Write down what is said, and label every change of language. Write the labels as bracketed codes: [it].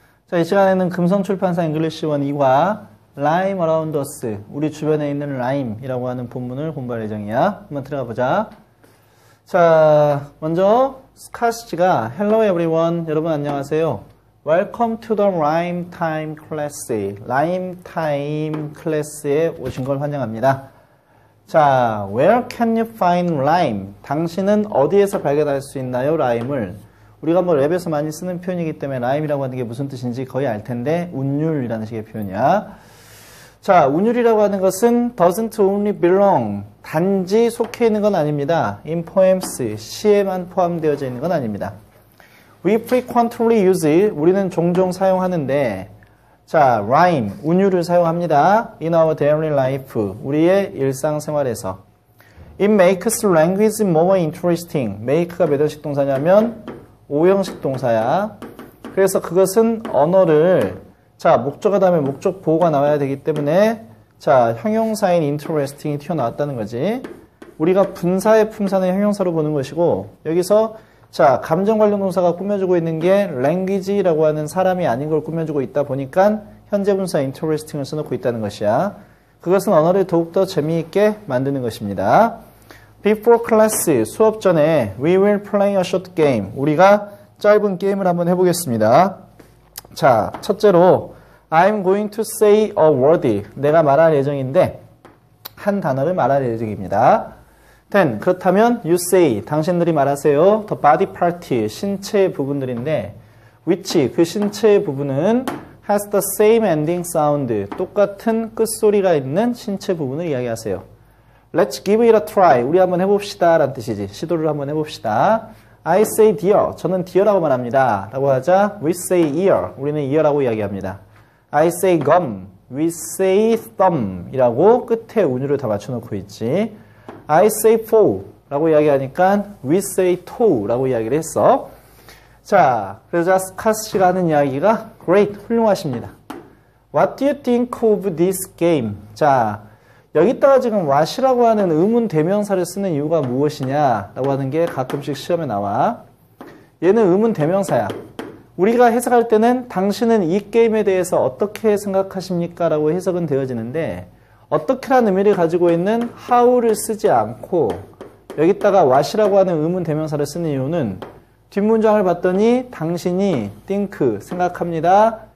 [ko] 자, 이 시간에는 금성출판사 잉글리시 1 2과 Rhyme Around Us, 우리 주변에 있는 rhyme이라고 하는 본문을 공부할 예정이야. 한번 들어가 보자. 자, 먼저 스카시가 [en] Hello everyone, [ko] 여러분 안녕하세요. [en] Welcome to the Rhyme Time Class. [ko] Rhyme Time 클래스에 오신 걸 환영합니다. [en] 자, Where can you find rhyme? [ko] 당신은 어디에서 발견할 수 있나요? rhyme을. 우리가 뭐 랩에서 많이 쓰는 표현이기 때문에 rhyme이라고 하는 게 무슨 뜻인지 거의 알 텐데 운율이라는 식의 표현이야. 자, 운율이라고 하는 것은 [en] doesn't only belong, [ko] 단지 속해 있는 건 아닙니다. [en] in poems, [ko] 시에만 포함되어져 있는 건 아닙니다. [en] We frequently use it, [ko] 우리는 종종 사용하는데, 자, rhyme, 운율을 사용합니다. [en] in our daily life, [ko] 우리의 일상생활에서. [en] It makes language more interesting. [ko] make가 몇 형식 동사냐면 5형식 동사야. 그래서 그것은 언어를, 자, 목적어 다음에 목적 보호가 나와야 되기 때문에, 자, 형용사인 interesting이 튀어나왔다는 거지. 우리가 분사의 품사는 형용사로 보는 것이고, 여기서, 자, 감정 관련 동사가 꾸며주고 있는 게 language라고 하는 사람이 아닌 걸 꾸며주고 있다 보니까 현재 분사 interesting을 써놓고 있다는 것이야. 그것은 언어를 더욱더 재미있게 만드는 것입니다. [en] Before class, [ko] 수업 전에 [en] we will play a short game. [ko] 우리가 짧은 게임을 한번 해보겠습니다. [en] 자, [ko] 첫째로 [en] I'm going to say a word. [ko] 내가 말할 예정인데 한 단어를 말할 예정입니다. [en] Then, [ko] 그렇다면 [en] you say, [ko] 당신들이 말하세요. [en] The body part, [ko] 신체의 부분들인데 which, 그 신체의 부분은 [en] has the same ending sound, [ko] 똑같은 끝소리가 있는 신체 부분을 이야기하세요. [en] Let's give it a try. [ko] 우리 한번 해봅시다 라는 뜻이지. 시도를 한번 해봅시다. [en] I say deer. [ko] 저는 deer라고 말합니다. 라고 하자 [en] we say ear. [ko] 우리는 ear라고 이야기합니다. [en] I say gum. We say thumb. [ko] 이라고 끝에 운율을 다 맞춰놓고 있지. [en] I say fall. [ko] 라고 이야기하니까 [en] we say toe. [ko] 라고 이야기를 했어. 자, 그래서 스카스가 하는 이야기가 great. 훌륭하십니다. [en] What do you think of this game? [ko] 자, 여기다가 지금 what이라고 하는 의문 대명사를 쓰는 이유가 무엇이냐 라고 하는 게 가끔씩 시험에 나와. 얘는 의문 대명사야. 우리가 해석할 때는 당신은 이 게임에 대해서 어떻게 생각하십니까? 라고 해석은 되어지는데 어떻게라는 의미를 가지고 있는 how를 쓰지 않고 여기다가 what이라고 하는 의문 대명사를 쓰는 이유는 뒷문장을 봤더니 당신이 think, 생각합니다.